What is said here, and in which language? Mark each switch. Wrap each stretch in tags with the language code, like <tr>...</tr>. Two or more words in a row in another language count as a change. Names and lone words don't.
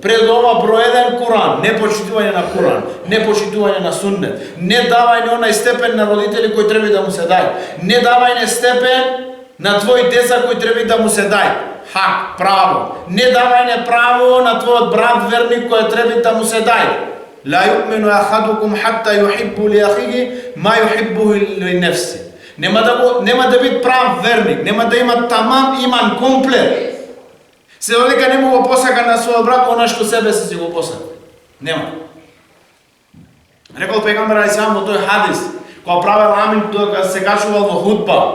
<mk>Пред ова број 1 Куран, непочитување на Куран, непочитување на суннет. Не давање онај степен на родители кој треба да му се дај. Не давање степен на твои деца кој треба да му се дај. Хак, право. Не давање право на твојот брат верник кој треба да му се дај.</mk> <ar>لا يؤمن أحدكم حتى يحب لأخيه ما يحبه لنفسه.</ar> <mk>Нема да биде прав верник, нема да има тамам иман комплет. Се додека не му го посака на својот брат она што себе си го посака. Нема. Рекол пегамбер алейхиссалам во тој хадис, кога правел амин кога се качувал во хутба.</mk>